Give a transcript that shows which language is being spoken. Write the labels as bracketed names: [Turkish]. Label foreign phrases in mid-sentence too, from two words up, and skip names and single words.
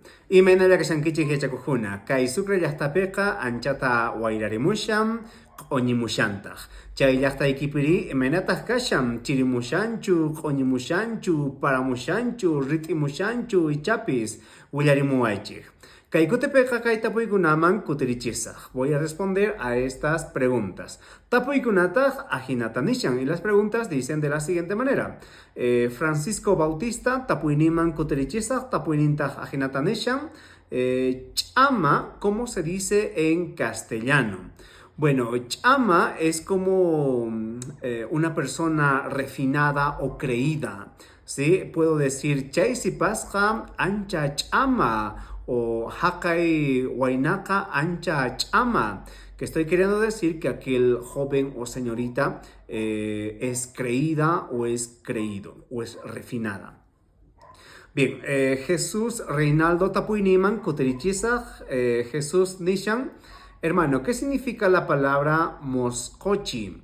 [Quechua] Imaynalla kashankichik yachakukuna. Kay sucre llaqtapiqa anchata wayrarimusham, q'uñimushantaq. Chay llaqtaykipiri imaynataq kasham, chirimushanchu, q'uñimushanchu, paramushanchu, rit'imushanchu ichapis willarimuwaychik. Kay kutipiqa kay tapuykunaman kutirichisaq. [Spanish] Voy a responder a estas preguntas. [Quechua] Tapuykunataq ajinata nishan. [Spanish] Y las preguntas dicen de la siguiente manera. [Quechua] Francisco Bautista, tapuyniman kutirichisaq, tapuynintaq ajinata nishan. Ch'ama, [Spanish] ¿cómo se dice en castellano? Bueno, ch'ama es como una persona refinada o creída, ¿sí? Puedo decir, [Quechua] chay sipasqa ancha ch'ama o haqay waynaka ancha ch'ama, [Spanish] que estoy queriendo decir que aquel joven o señorita es creída o es creído o es refinada. [Quechua] Bien, Jesús Reinaldo Tapuyniman Kuterichisaj, Jesús Nishan. [Spanish] Hermano, ¿qué significa la palabra moscochi?